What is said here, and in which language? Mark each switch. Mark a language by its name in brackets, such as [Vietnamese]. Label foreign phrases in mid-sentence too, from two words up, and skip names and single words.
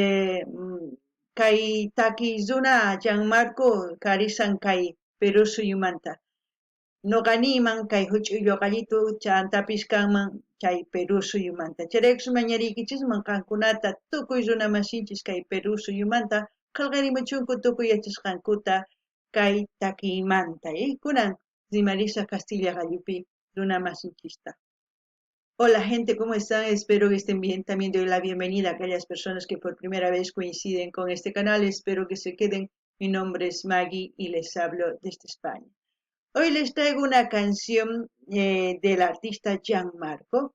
[Quechua] kay takiy runa Gianmarco karisan kay Perú suyumanta noqaniman kay huch'uylo qallito chantapis kanman kay Perú suyumanta chayraykus mañariykichisman qankunata tukuy runa masinchis kay Perú suyumanta qillqarimuchunku tukuy yachasqankuta kay takiymanta kunan rimarisa Castilla gallupi runa masinchista. [Spanish] Hola gente, ¿cómo están? Espero que estén bien. También doy la bienvenida a aquellas personas que por primera vez coinciden con este canal. Espero que se queden. Mi nombre es Maggie y les hablo desde España. Hoy les traigo una canción del artista Gianmarco.